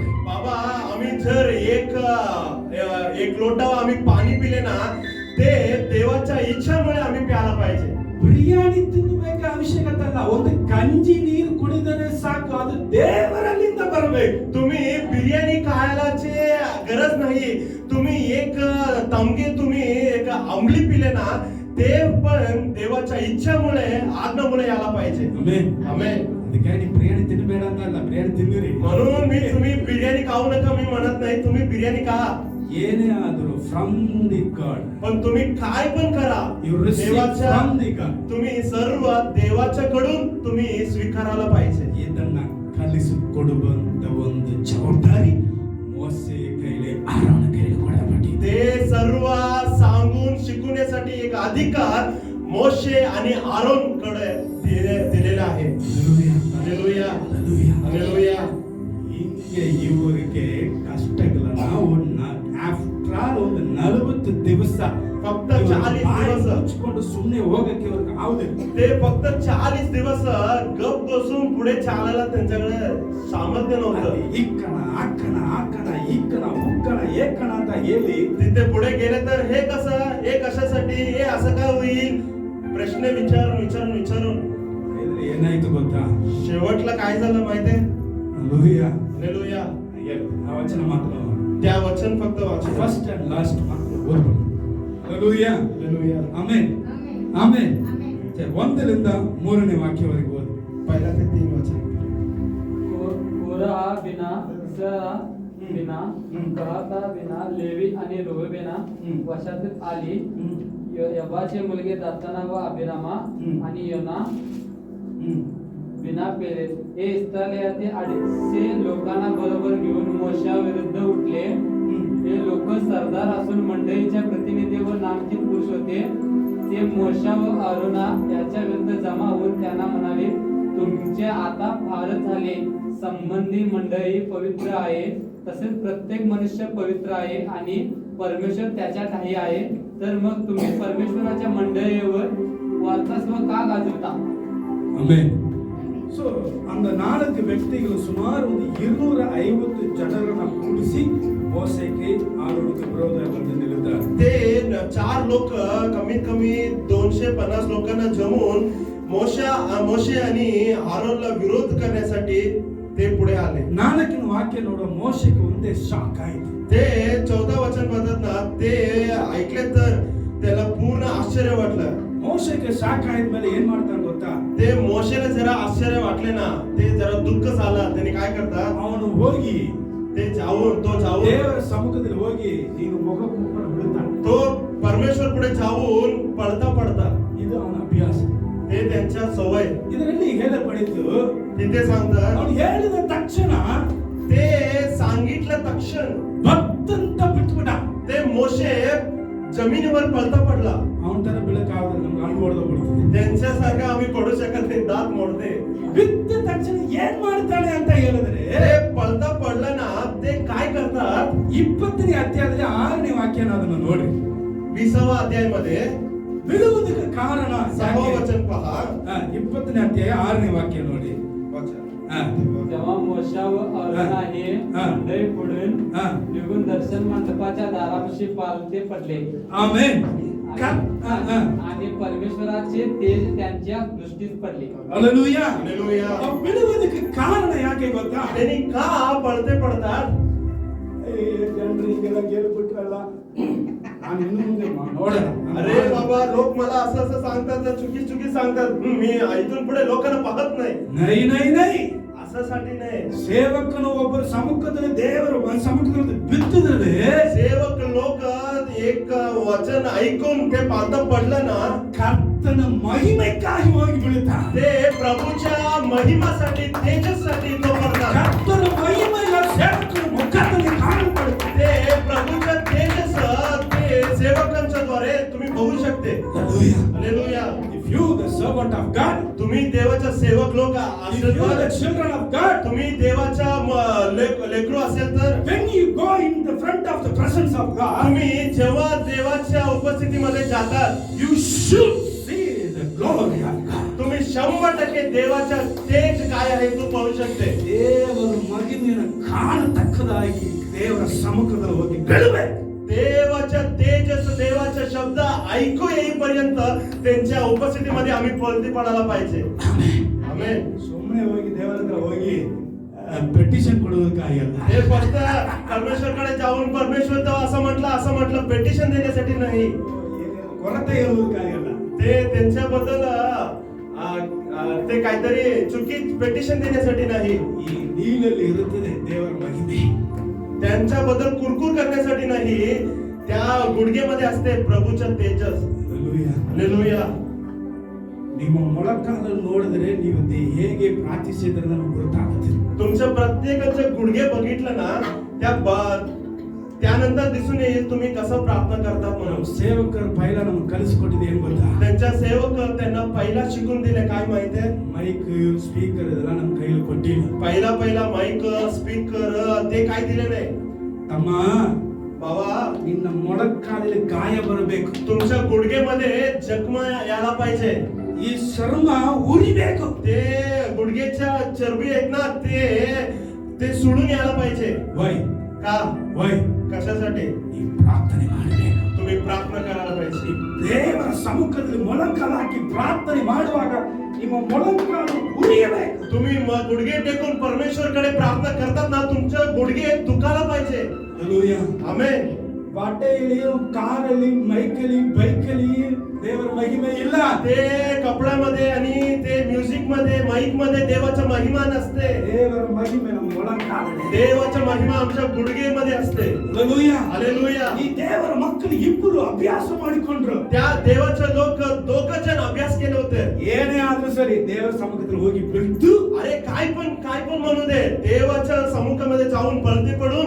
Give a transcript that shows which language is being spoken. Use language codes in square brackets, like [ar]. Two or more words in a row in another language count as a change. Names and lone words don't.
[mr] बाबा आम्ही जर एक लोटा आम्ही पाणी पिले ना, ते देवाच्या इच्छामुळे आम्ही प्यायला पाहिजे. [kn] ಬಿರಿಯಾನಿ ತಿನ್ನಬೇಕು ಅವಶ್ಯಕತೆ ಅಲ್ಲ, ಒಂದು ಗಂಜಿ ನೀರು ಕುಡಿದರೆ ಸಾಕು, ಅದು ದೇವರಲ್ಲಿಂದ ಬರಬೇಕು. [mr] तुम्ही बिर्याणी खायलाची गरज नाही, तुम्ही एक तमगे तुम्ही एक अंमली पिले ना ते पण देवाच्या इच्छेमुळे आज्ञेमुळे यायला पाहिजे. [kn] ಆಮೆನ್. [mr] आमेन. [kn] ಅದಕ್ಕೆ ನೀವು ಬಿರಿಯಾನಿ ತಿನ್ನಬೇಡ ಅಂತ ಅಲ್ಲ, ಬಿರಿಯಾನಿ ತಿನ್ನಿರಿ. [mr] म्हणून मी तुम्ही बिर्याणी खाऊ नका मी म्हणत नाही, तुम्ही बिर्याणी खा, [kn] ಏನೇ ಆದರೂ [en] from the God, [mr] पण तुम्ही काय पण करा [en] you receive [mr] देवाच्या [en] from the God. [mr] तुम्ही सर्व देवाच्याकडून तुम्ही स्वीकारायला पाहिजे. [kn] ಇದನ್ನ ಕಲಿಸಿಕೊಡುವಂತ ಒಂದು ಜವಾಬ್ದಾರಿ ಮೋಸೆ ಕೈಲಿ, ಆರೋನ ಕೈಲಿ ಕೊಡಲ್ಪಟ್ಟಿದೆ. [mr] ते सर्व सांगून शिकवण्यासाठी एक अधिकार मोशे आणि आरोन कडे दिलेला आहे. हालेलुया, हालेलुया. [kn] ಹಿಂಗೆ ಇವರಿಗೆ ಕಷ್ಟಗಳನ್ನ [en] after all [kn] ಒಂದು 40 ದಿವಸ [mr] फक्त 40 दिवस [kn] ಹಚ್ಕೊಂಡು ಸುಮ್ಮನೆ ಹೋಗಕ್ಕೆ ಅವ್ರಿಗೆ ಆಗುದಿಲ್ಲ. [mr] ते फक्त 40 दिवस गप बसून पुढे चालायला त्यांच्याकडे सामर्थ्य नव्हतं. [kn] ಇಕ್ಕಣ ಅಕ್ಕಣ ಅಕ್ಕಣ ಇಕ್ಕಣ ಉಕ್ಕಣ ಏಕಣ ಅಂತ ಹೇಳಿ [mr] तिथे पुढे गेले तर हे कसं, हे कशासाठी, हे असं काय होईल, प्रश्न विचारून [kn] ಇದ್ರೆ ಏನಾಯ್ತು ಗೊತ್ತಾ? [mr] शेवटला काय झालं माहितीये? [kn] ಹಲ್ಲೆಲೂಯಾ. [mr] हालेलुया. [kn] ಆ ವಚನ ಮಾತ್ರ [mr] त्या वचन फक्त वाचा. [en] first and last [kn] ಮಾತ್ರ ಓದ್ಬಿಡು. ಹಲ್ಲೆಲೂಯಾ, [mr] हालेलुया. ಆಮೆನ್, ಆಮೆನ್. ಒಂದರಿಂದ 3ನೇ ವಾಕ್ಯವರೆಗೆ ಓದಿ. पहिला ते 3 वचन. कोरहा बिना, इसरा बिना, कहाता बिना, लेवी आणि रोहबेना वशात आली. यबाचे मुलगे दाताना व अभिरामा आणि योना बिना पेले हे इस्रायलातील 250 लोकांना बरोबर घेऊन मोशा विरुद्ध उठले. हे लोक सरदार असून मंडळीच्या प्रतिनिधी व नामचित पुरुष होते. ते मोशा व आरोना याच्या विरुद्ध जमा होऊन त्यांना म्हणाले, तुमचे आता फारच झाले. संबंधी मंडळी पवित्र आहे, तसेच प्रत्येक मनुष्य पवित्र आहे आणि परमेश्वर त्याच्या ठाई आहे. तर मग तुम्ही परमेश्वराच्या मंडळीवर वर्चस्व का गाजवता? [kn] ಆಮೆನ್. ಸೊ ಅಂದ 4 ವ್ಯಕ್ತಿಗಳು ಸುಮಾರು ಒಂದು 250 ಜನರನ್ನ ಕೂಡಿಸಿ ಮೋಸೆಗೆ ಆರೋನಕ್ಕೆ ವಿರೋಧವಾಗಿ ನಿಲ್ಲಿದ್ದಾರೆ. [mr] ते 4 लोक कमीत कमी 250 लोकांना जमून मोशे आणि आरोनला विरोध करण्यासाठी ते पुढे आले. [kn] 4ನೇ ವಾಕ್ಯ ನೋಡೋ ಮೋಶೆಗೆ ಒಂದೇ ಶಾಕ್ ಆಯ್ತು. [mr] ते 14 वचन म्हणतात ना, ते ऐकले तर त्याला पूर्ण आश्चर्य वाटलं. [kn] ಮೋಶೆಗೆ ಶಾಕ್ ಆದ್ಮೇಲೆ ಏನ್ ಮಾಡ್ತಾನೆ ಗೊತ್ತಾ? [mr] ते मोशेला जरा आश्चर्य वाटले ना, ते जरा दुःख झालं. त्याने काय करतात, [kn] ಅವನು ಹೋಗಿ [mr] तो जाऊन [kn] ದೇವರ ಸಮ್ಮುಖದಲ್ಲಿ ಹೋಗಿ ನೀನು ಮುಖ ಮುಕ್ಕೊಂಡು ಬಿಡುತ್ತಾನೆ. [mr] तो परमेश्वर पुढे जाऊन पडता [kn] ಇದು ಅವನ ಅಭ್ಯಾಸ. [mr] ते त्यांच्या सवय. [kn] ಇದರಲ್ಲಿ ಹೇಳಲ್ಪಡಿತು, [mr] तिथे सांगतात [kn] ಅವನು ಹೇಳಿದ ತಕ್ಷಣ [mr] ते सांगितलं तक्षण [kn] ಭತ್ತಂತ ಬಿಟ್ಬಿಟ್ಟ. [mr] ते मोशे जमिनीवर पडला. [kn] ಅವನ ತರ ಬೀಳಕ್ಕಾಗಲ್ಲ, ನಮ್ಗೆ ಹಣ್ಣು ಹೊಡೆದೋಗ್ಬಿಡ್ತದೆ. [mr] त्यांच्यासारखं आम्ही पडू शकत नाही, दात मोडते. [kn] ಬಿದ್ದ ತಕ್ಷಣ ಏನ್ ಮಾಡ್ತಾನೆ ಅಂತ ಹೇಳಿದ್ರೆ, [mr] ते पडलं ना, ते काय करतात, [kn] 20ನೇ ಅಧ್ಯಾಯದಲ್ಲಿ 6ನೇ ವಾಕ್ಯನ ಅದನ್ನು ನೋಡಿ. [mr] 20वा अध्यायामध्ये [kn] ಬಿಡುವುದಕ್ಕೆ ಕಾರಣ [mr] 6वा वचन पहा. [kn] 20ನೇ ಅಧ್ಯಾಯ 6ನೇ ವಾಕ್ಯ ನೋಡಿ. ಹಾ. [mr] तेव्हा मोशा व आरोना हे मंडळी पुढून निघून दर्शन मंडपाच्या दारापाशी पालथे पडले. [kn] ಆಮೆನ್. [mr] आणि परमेश्वराचे तेज त्यांच्या दृष्टीस पडले. [kn] ಹಲ್ಲೆಲೂಯಾ. [mr] हालेलुया. [kn] ಬಿಡುವುದಕ್ಕೆ ಕಾರಣ ಯಾಕೆ ಗೊತ್ತಾ? [mr] त्यांनी का पडतात? [kn] ಜನರು ಹಿಂಗೆಲ್ಲ ಕೇಳ್ಬಿಟ್ರಲ್ಲ, ನಾನು ಇನ್ನು ಮುಂದೆ ನೋಡೋಣ. [mr] अरे बाबा, लोक मला असं सांगतात, चुकी सांगतात, मी इथून पुढे लोकांना पाहत नाही. [hi] नहीं नहीं नहीं. [mr] असासाठी नाही. [kn] ಸೇವಕನು ಒಬ್ಬರ ಸಮ್ಮುಖದಲ್ಲಿ ದೇವರ ಸಮ್ಮುಖದಲ್ಲಿ ಬಿತ್ತಿದ್ರೆ [mr] सेवक लोक एक वचन ऐकून ते पालतं पडलं ना, [kn] ಕರ್ತನ ಮಹಿಮೆಗಾಗಿ ಹೋಗಿ ಬೀಳುತ್ತಾರೆ. [mr] ते प्रभूच्या महिमासाठी, तेजसाठी तो पडतात. [kn] ಕರ್ತನ ಮಹಿಮೆಯ ಸೇವಕನ ಮುಖದಲ್ಲಿ ಕಾಣಲ್ಪಡುತ್ತೆ. [mr] ते प्रभूच्या तेजस ते सेवकांच्या द्वारे तुम्ही बघू शकते. हालेलुया. [en] If you the servant of God, [mr] तुम्ही देवाचा सेवक लोक [en] if you [mr] असेल, [en] the children of God, [mr] तुम्ही देवाचा लेकरू असेल तर, [en] when you go in the front of the presence of God, [mr] तुम्ही जेव्हा देवाच्या उपस्थितीमध्ये जातात, [en] you should see the glory of God. [mr] तुम्ही 100% देवाच्या तेज काय आहे तू पाहू शकते. [kn] ದೇವರ ಮಹಿಮೆಯನ್ನು ಕಾಣತಕ್ಕದಾಗಿ ದೇವರ ಸಮ್ಮುಖದಲ್ಲಿ ಹೋಗಿ ಬೆಳಬೇಕು. [mr] देवाच्या तेजस, देवाचा शब्द ऐकू येईपर्यंत त्यांच्या उपस्थितीमध्ये आम्ही पळती पडायला पाहिजे. आमेन. [kn] ಸುಮ್ಮನೆ ಹೋಗಿ ದೇವರ ಹತ್ರ ಹೋಗಿ ಪೆಟಿಷನ್ ಕೊಡೋದಕ್ಕಾಗಲ್ಲ. [mr] हे फक्त परमेश्वरकडे जाऊन परमेश्वर तर असं म्हटलं पेटिशन देण्यासाठी नाही. [kn] ಕೊರತೆ ಇರುವುದಕ್ಕಾಗಲ್ಲ. [mr] ते त्यांच्याबद्दल ते काहीतरी चुकी पेटिशन देण्यासाठी नाही, [kn] ಈ ನೀರಲ್ಲಿ ಇರುತ್ತದೆ ದೇವರ ಮಹಿಮೆ. [mr] त्यांच्याबद्दल कुरकुर करण्यासाठी नाही, त्या गुडघेमध्ये असते प्रभूचं तेजस. [kn] ಹಲ್ಲೆಲೂಯಾ. [mr] हालेलुया. [kn] ನಿಮ್ಮ ಮೊಳಕಾಲನ್ನು ನೋಡಿದ್ರೆ ನೀವು ಹೇಗೆ ಪ್ರಾರ್ಥಿಸಿದ್ರೆ ನಮಗೆ ಗೊತ್ತಾಗುತ್ತೆ. [mr] तुमच्या प्रत्येकाचे गुडघे बघितलं ना, त्यानंतर दिसून येईल तुम्ही कसं प्रार्थना करतात [kn] ನಮ್ಮ [mr] म्हणून. [kn] ಸೇವಕರು ಪೈಲ ನಮ್ಗೆ ಕಲಿಸ್ಕೊಟ್ಟಿದೆ ಏನು ಗೊತ್ತಾ? [mr] त्यांच्या सेवक त्यांना पहिला शिकून दिले काय माहितीये? [en] mic speaker [kn] ಇದೆಲ್ಲ ನಮ್ಮ ಕೈಯಲ್ಲಿ ಕೊಟ್ಟಿಲ್ಲ. [mr] पहिला [en] mic speaker [mr] ते काय दिले नाही. [kn] ತಮ್ಮ, [mr] बाबा, [kn] ನಿನ್ನ ಮೊಳಕಾಲಲ್ಲಿ ಗಾಯ ಬರಬೇಕು. [mr] तुमच्या गुडघेमध्ये जखमा यायला पाहिजे. [kn] ಈ ಚರ್ಮ ಉರಿಬೇಕು. [mr] ते गुडघेच्या चरबी आहेत ना, ते सुडून यायला पाहिजे. [kn] ವೈ [mr] का? [kn] ವೈ [mr] कशासाठी? [kn] ಈ ಪ್ರಾರ್ಥನೆ ಮಾಡಬೇಕು. [mr] तुम्ही प्रार्थना करायला पाहिजे. [kn] ದೇವರ ಸಮ್ಮುಖದಲ್ಲಿ ಮೊಳಕಾಲು ಹಾಕಿ ಪ್ರಾರ್ಥನೆ ಮಾಡುವಾಗ ನಿಮ್ಮ ಮೊಳಕಾಲು ಉರಿಯಬೇಕು. [mr] तुम्ही गुडघे टेकून परमेश्वरकडे प्रार्थना करतात ना, तुमचे गुडघे दुखायला पाहिजे. [kn] ಹಲ್ಲೆಲೂಯಾ. [mr] आमेन. [kn] ಬಾಟೆಯಲ್ಲಿ, ಕಾರಲ್ಲಿ, ಮೈಕಲ್ಲಿ, ಬೈಕಲ್ಲಿ ದೇವರ ಮಹಿಮೆ ಇಲ್ಲ. [mr] ते कपड्यामध्ये आणि ते म्युझिक मध्ये, माईक मध्ये देवाचा महिमा नसते. [kn] ದೇವರ ಮಹಿಮೆ ನಮ್ಮ ಮೊಳಕಾಲಲ್ಲಿ. [mr] देवाचा महिमा आमच्या गुडघेमध्ये असते. [kn] ಹಲ್ಲೆಲೂಯಾ. [mr] हालेलुया. [kn] ಈ ದೇವರ ಮಕ್ಕಳು ಇಬ್ಬರು ಅಭ್ಯಾಸ ಮಾಡಿಕೊಂಡ್ರು. [mr] त्या देवाचे लोक दोघं जण अभ्यास केले होते. [kn] ಏನೇ ಆದ್ರೂ ಸರಿ ದೇವರ ಸಮ್ಮುಖದಲ್ಲಿ ಹೋಗಿ ಬಿದ್ದು [mr] अरे काय पण म्हणू दे, देवाच्या समुखामध्ये जाऊन पलटी पडून